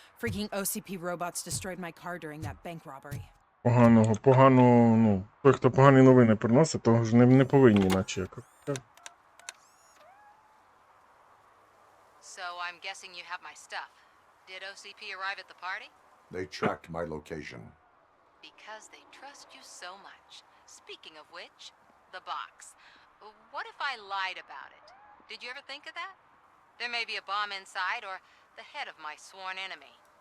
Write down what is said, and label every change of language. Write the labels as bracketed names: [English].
[English] Freaking OCP robots destroyed my car during that bank robbery. [Ukrainian] Погано, ну, той, хто погані новини приносить, того ж не повинні, наче як. [English] So I'm guessing you have my stuff. Did OCP arrive at the party? They tracked my location. Because they trust you so much. Speaking of which, the box. What if I lied about it? Did you ever think of that? There may be a bomb inside or the head of my sworn enemy.